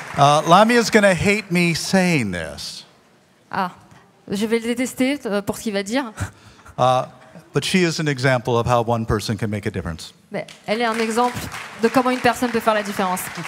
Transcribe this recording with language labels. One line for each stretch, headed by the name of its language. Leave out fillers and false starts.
English: Lamia is going to hate me saying this.
French: Ah, je vais le détester pour ce qu'il va dire.
English: But she is an example of how one person can make a difference.
French: Mais elle est un exemple de comment une personne peut faire la différence.